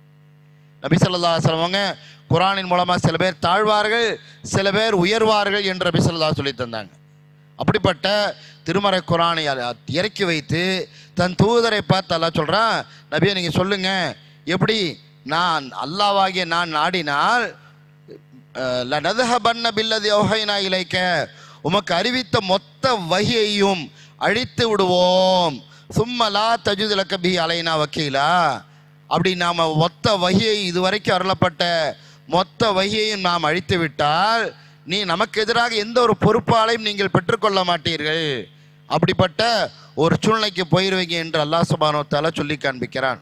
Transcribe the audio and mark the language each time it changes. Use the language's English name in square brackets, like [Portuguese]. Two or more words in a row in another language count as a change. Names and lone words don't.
[Tamil] நபி [Arabic] صلى الله عليه وسلم [Tamil] குர்ஆனின் மூலமாக சில பேர் தாழ்வார்கள், சில பேர் உயர்வார்கள் என்று நபி ஸல்லல்லாஹு சொல்லி தந்தாங்க. அப்படிப்பட்ட திருமறை குர்ஆனை இறக்கி வைத்து தன் தூதரை பார்த்து அல்லாஹ் சொல்கிறான், நபியை நீங்கள் சொல்லுங்கள், எப்படி நான் அல்லாஹ்வாகிய நான் நாடினால் [Arabic] லனذهبن بالذي أوحينا إليك, [Tamil] உமக்கு அறிவித்த மொத்த வஹியையும் அழித்து விடுவோம், [Arabic] ثم لا تجد لك به علينا وكيلا, [Tamil] அப்படி நாம் மொத்த வஹியை இதுவரைக்கும் அருளப்பட்ட மொத்த வஹியையும் நாம் அழித்து விட்டால் நீ நமக்கு எதிராக எந்த ஒரு பொறுப்பாளையும் நீங்கள் பெற்றுக்கொள்ள மாட்டீர்கள், அப்படிப்பட்ட ஒரு சூழ்நிலைக்கு போயிருவீங்க என்று அல்லாஹ் [Arabic] سبحانه وتعالى [Tamil] சொல்லி காண்பிக்கிறான்.